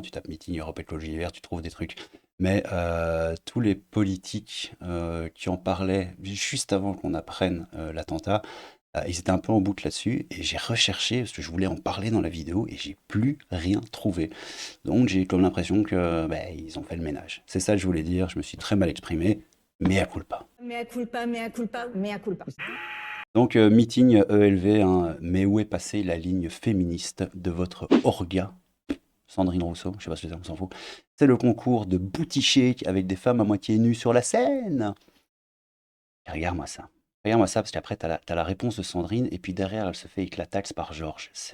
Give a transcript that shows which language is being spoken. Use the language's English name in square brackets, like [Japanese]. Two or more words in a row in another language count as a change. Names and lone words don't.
[French] Tu tapes Meeting Europe Écologie Les Verts, tu trouves des trucs. Mais tous les politiques qui en parlaient juste avant qu'on apprenne l'attentat, ils étaient un peu en boucle là-dessus. Et j'ai recherché parce que je voulais en parler dans la vidéo et j'ai plus rien trouvé. Donc j'ai comme l'impression que ils ont fait le ménage. C'est ça que je voulais dire, je me suis très mal exprimé, [Latin] mea culpa. Mea culpa, mea culpa, mea culpa. [French] Donc meeting ELV, hein, mais où est passée la ligne féministe de votre orga? Sandrine Rousseau, je sais pas ce que c'est, on s'en fout. C'est le concours de booty avec des femmes à moitié nues sur la scène. Et regarde-moi ça. Regarde-moi ça, parce qu'après t'as la réponse de Sandrine, et puis derrière elle se fait éclataxe par Georges.